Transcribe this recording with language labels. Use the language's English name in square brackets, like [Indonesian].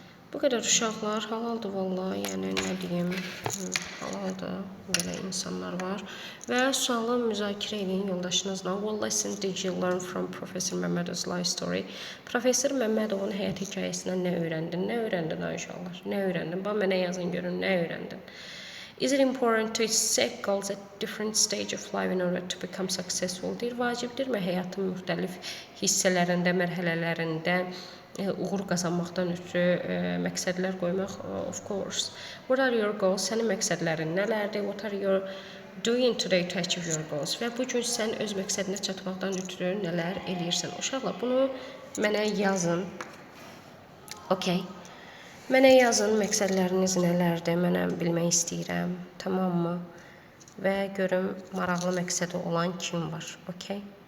[Azerbaijani] Bu qədər uşaqlar halaldır vallahi, yəni nə deyim, halaldır, belə insanlar var. Və sualı müzakirə edin yoldaşınızla. [English] What lesson did you learn from Professor Məmmədov's life story? [Azerbaijani] Professor Məmmədovun həyat hekayəsindən nə öyrəndin? Nə öyrəndin ay uşaqlar? Nə öyrəndin? Bax mənə yazın görün, nə öyrəndin? [English] Is it important to set goals at different stage of life in order to become successful? [Azerbaijani] Deyir, vacibdirmi həyatın müxtəlif hissələrində, mərhələlərində uğur qazanmaqdan ötürü məqsədlər qoymaq? [English] Of course. What are your goals? [Azerbaijani] Sənin məqsədlərin nələrdir? [English] What are you doing today to achieve your goals? [Azerbaijani] Və bu gün sən öz məqsədinə çatmaqdan ötürü nələr eləyirsən? Uşaqlar, bunu mənə yazın. Okay. Mənə yazın, məqsədləriniz nələrdir, mənə bilmək istəyirəm, tamammı? Və görüm, maraqlı məqsədi olan kim var, okey?